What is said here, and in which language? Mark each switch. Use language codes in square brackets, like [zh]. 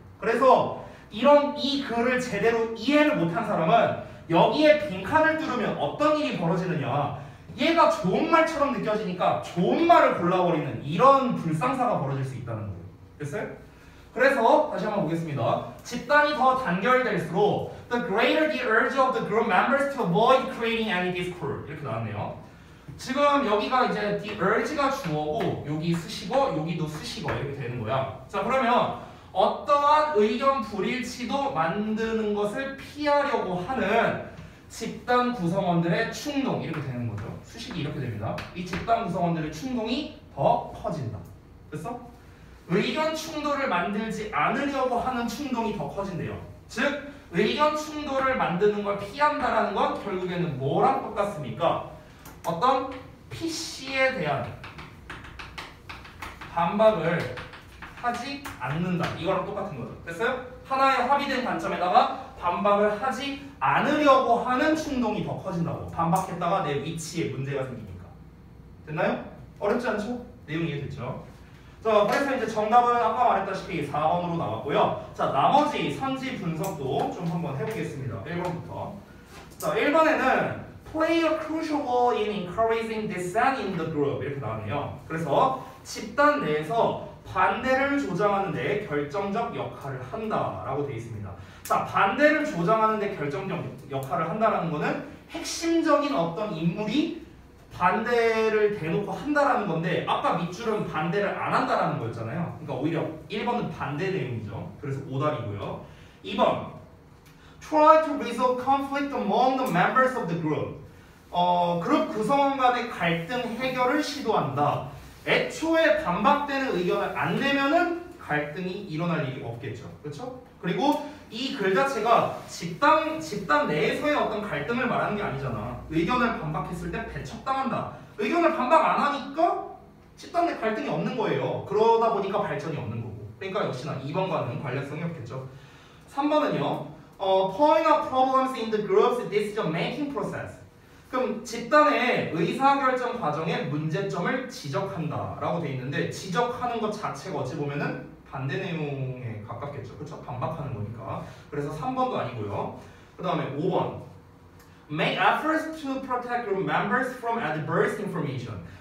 [ko] 그래서 이 글을 제대로 이해를 못한 사람은 여기에 빈칸을 뚫으면 어떤 일이 벌어지느냐. 얘가 좋은 말처럼 느껴지니까 좋은 말을 골라버리는 이런 불상사가 벌어질 수 있다는 거예요. 됐어요? 그래서 다시 한번 보겠습니다. 집단이 더 단결될수록 [en] the greater the urge of the group members to avoid creating any discord. [ko] 이렇게 나왔네요. 지금 여기가 이제 the urge가 주어고 여기 수식어, 여기도 수식어 이렇게 되는 거야. 자 그러면 어떠한 의견 불일치도 만드는 것을 피하려고 하는 집단 구성원들의 충동 이렇게 되는 거죠. 수식이 이렇게 됩니다. 이 집단 구성원들의 충동이 더 커진다. 됐어? 의견 충돌을 만들지 않으려고 하는 충동이 더 커진대요. 즉 의견 충돌을 만드는 걸 피한다라는 건 결국에는 뭐랑 똑같습니까? 어떤 PC에 대한 반박을 하지 않는다. 이거랑 똑같은 거죠. 됐어요? 하나의 합의된 관점에다가 반박을 하지 않으려고 하는 충동이 더 커진다고. 반박했다가 내 위치에 문제가 생기니까. 됐나요? 어렵지 않죠? 내용 이해됐죠? 자, 그래서 이제 정답은 아까 말했다시피 4번으로 나왔고요. 자, 나머지 선지 분석도 좀 한번 해보겠습니다. 1번부터. 자, 1번에는 [en] play a crucial role in encouraging dissent in the group [ko] 이렇게 나왔네요. 그래서 집단 내에서 반대를 조장하는 데 결정적 역할을 한다라고 되어 있습니다. 자, 반대를 조장하는 데 결정적 역할을 한다라는 거는 핵심적인 어떤 인물이 반대를 대놓고 한다라는 건데 아까 밑줄은 반대를 안 한다라는 거였잖아요. 그러니까 오히려 1번은 반대 내용이죠. 그래서 오답이고요. [en] 2번 try to resolve conflict among the members of the group. [ko] 그룹 구성원 간의 갈등 해결을 시도한다. 애초에 반박되는 의견을 안 내면은 갈등이 일어날 일이 없겠죠. 그렇죠? 그리고 이 글 자체가 집단 내에서의 어떤 갈등을 말하는 게 아니잖아. 의견을 반박했을 때 배척당한다. 의견을 반박 안 하니까 집단 내 갈등이 없는 거예요. 그러다 보니까 발전이 없는 거고. 그러니까 역시나 2번과는 관련성이 없겠죠. 3번은요. [en] point out problems in the group's decision making process. [ko] 그럼 집단의 의사결정 과정의 문제점을 지적한다라고 돼 있는데 지적하는 것 자체가 어찌 보면은 반대 내용에 가깝겠죠. 그렇죠? 반박하는 거니까. 그래서 3번도 아니고요. 그 다음에 5번 [en] make efforts to protect group members from adverse information.